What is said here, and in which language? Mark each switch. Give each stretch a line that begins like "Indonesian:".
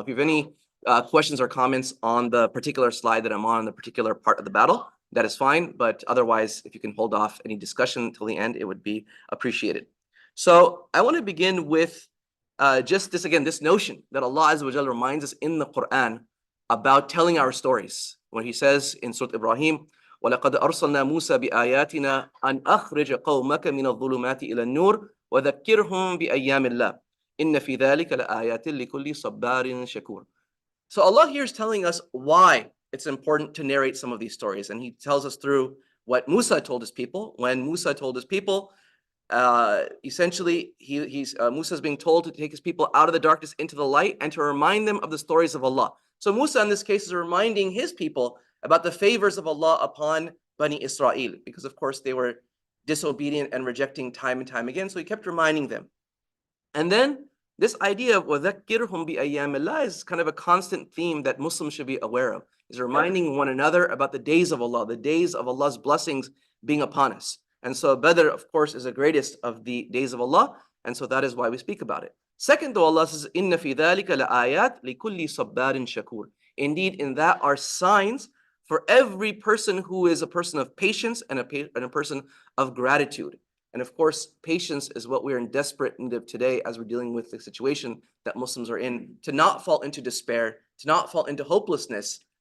English: If you have any questions or comments on the particular slide that I'm on, the particular part of the battle, that is fine, but otherwise, if you can hold off any discussion until the end, it would be appreciated. So I want to begin with just this, again, this notion that Allah Azza wa Jalla reminds us in the Quran about telling our stories. When he says in Surah Ibrahim,
Arabic: وَلَقَدْ أَرْسَلْنَا مُوسَى بِآيَاتِنَا أَنْ أَخْرِجَ قَوْمَكَ مِنَ الظُّلُمَاتِ إِلَى النُّورِ وَذَكِّرْهُمْ بِأَيَّامِ اللَّهِ إِنَّ فِي ذَلِكَ لَآيَاتٍ لِكُلِّ صَبَّارٍ شَكُورٍ.
English: So Allah here is telling us why it's important to narrate some of these stories. And he tells us through what Musa told his people. When Musa told his people, essentially, Musa is being told to take his people out of the darkness into the light and to remind them of the stories of Allah. So Musa in this case is reminding his people about the favors of Allah upon Bani Israel, because of course they were disobedient and rejecting time and time again. So he kept reminding them. And then this idea of
Arabic: وَذَكِّرْهُمْ بِأَيَّامِ اللَّهِ
English: is kind of a constant theme that Muslims should be aware of, is reminding one another about the days of Allah, the days of Allah's blessings being upon us. And so Badr, of course, is the greatest of the days of Allah, and so that is why we speak about it. Second, though, Allah says,
Arabic: إِنَّ فِي ذَلِكَ لَآيَاتٍ لِكُلِّ صَبَّارٍ شَكُورٍ.
English: Indeed, in that are signs for every person who is a person of patience and a person of gratitude. And of course, patience is what we're in desperate need of today as we're dealing with the situation that Muslims are in, to not fall into despair, to not fall into hopelessness.